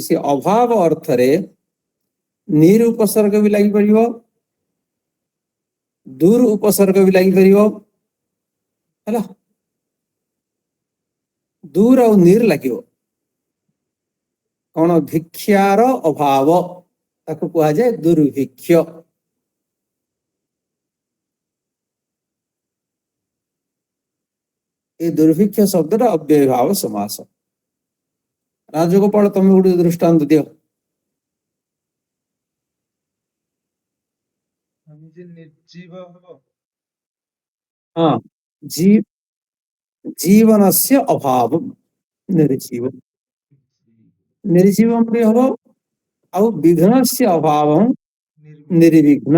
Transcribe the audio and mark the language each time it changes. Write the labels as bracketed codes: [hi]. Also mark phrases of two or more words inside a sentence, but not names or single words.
[or] ସେ ଅଭାବ ଅର୍ଥରେ ନିର ଉପସର୍ଗ ବି ଲାଗିପାରିବ, ଦୂର ଉପସର୍ଗ ବି ଲାଗିପାରିବ ହେଲା। ଦୂର ଆଉ ନିର ଲାଗିବ। କଣ? ଭିକ୍ଷାର ଅଭାବ, ତାକୁ କୁହାଯାଏ ଦୁର୍ଭିକ୍ଷ। ଏଇ ଦୁର୍ଭିକ୍ଷ ଶବ୍ଦଟା ଅବ୍ୟୟଭାବ ସମାସ। রাজগোপাল তুমি ଗୋଟେ ଦୃଷ୍ଟାନ୍ତ ଦିଅ। ନିର୍ଜୀବ ହବ। ହଁ, ଜୀବନस्य ଅଭାବ ନିର୍ଜୀବ। ନିର୍ଜୀବ ବି ହବ, ଆଉ ବିଘ୍ନस्य ଅଭାବ ନିର୍ବିଘ୍ନମ।